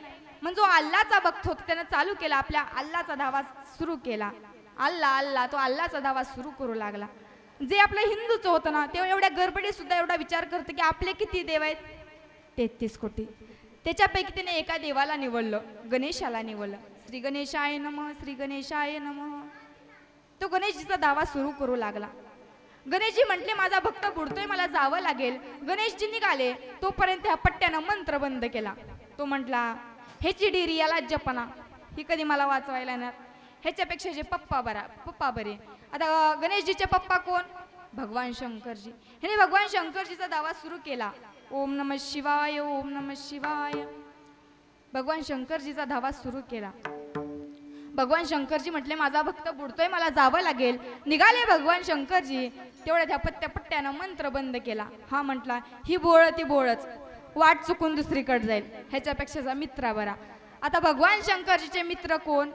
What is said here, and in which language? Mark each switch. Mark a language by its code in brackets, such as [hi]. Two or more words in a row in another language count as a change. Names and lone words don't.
[mr] म्हणजे जो अल्लाचा भक्त होता त्यानं चालू केला, आपल्या अल्लाचा धावा सुरू केला. अल्ला अल्ला, तो अल्लाचा धावा सुरू करू लागला. जे आपलं हिंदूचं होतं ना, ते एवढ्या गडबडीत सुद्धा एवढा विचार करतं की आपले किती देव आहेत, 33 कोटी. त्याच्यापैकी त्याने एका देवाला निवडलं, गणेशाला निवडलं. [sa] श्री गणेशाय नमः, श्री गणेशाय नमः. [mr] तो गणेशजीचा दावा सुरू करू लागला. गणेशजी म्हटले, माझा भक्त बुडतोय, मला जावं लागेल. गणेशजी निघाले, तोपर्यंत ह्या पट्ट्यानं मंत्र बंद केला. तो म्हटला, ह्याची डिरी याला जपना, ही कधी मला वाचवायला येणार, ह्याच्यापेक्षा जे पप्पा बरे. आता गणेशजीचे पप्पा कोण? भगवान शंकरजी. ह्याने भगवान शंकरजीचा दावा सुरू केला. [sa] ओम नमः शिवाय, ओम नमः शिवाय. [mr] भगवान शंकरजीचा धावा सुरू केला. भगवान शंकरजी म्हटले, माझा भक्त बुडतोय, मला जावं लागेल. निघाले भगवान शंकरजी. तेवढ्या त्या पट्ट्यानं मंत्र बंद केला. हा म्हटला, ही बोळ ती बोळच, वाट चुकून दुसरीकडे जाईल, ह्याच्यापेक्षा मित्रा बरा. आता भगवान शंकरजीचे मित्र कोण?